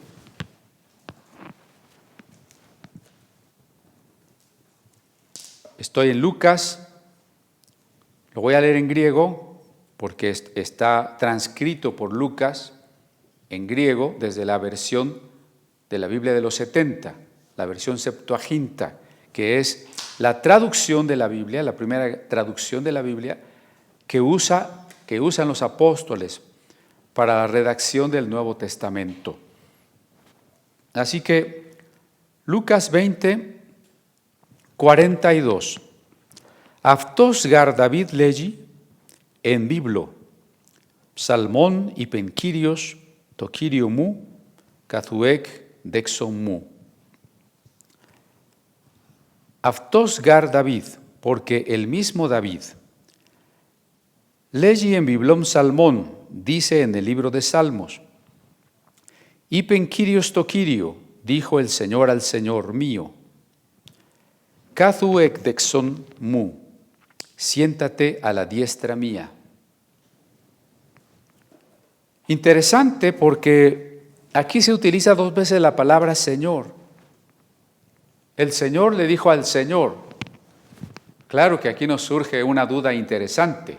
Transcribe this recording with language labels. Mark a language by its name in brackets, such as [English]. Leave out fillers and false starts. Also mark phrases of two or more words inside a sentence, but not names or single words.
[Spanish] Estoy en Lucas, lo voy a leer en griego, porque está transcrito por Lucas en griego desde la versión de la Biblia de los 70, la versión Septuaginta, que es la traducción de la Biblia, la primera traducción de la Biblia que usan los apóstoles para la redacción del Nuevo Testamento. Así que Lucas 20, 42. [Greek] Αυτός γαρ David λέγει εν βίβλο, ψαλμόν είπεν Κύριος το Κύριο μου, καθου εκ δέξον μου. Αυτός γαρ David, [Spanish] porque el mismo David, [Greek] λέγει en βιβλόν ψαλμόν, [Spanish] dice en el libro de Salmos, [Greek] είπεν Κύριος το Κύριο, [Spanish] dijo el Señor al Señor mío, [Greek] καθου εκ δέξον μου, [Spanish] siéntate a la diestra mía. Interesante porque aquí se utiliza 2 veces la palabra Señor. El Señor le dijo al Señor. Claro que aquí nos surge una duda interesante.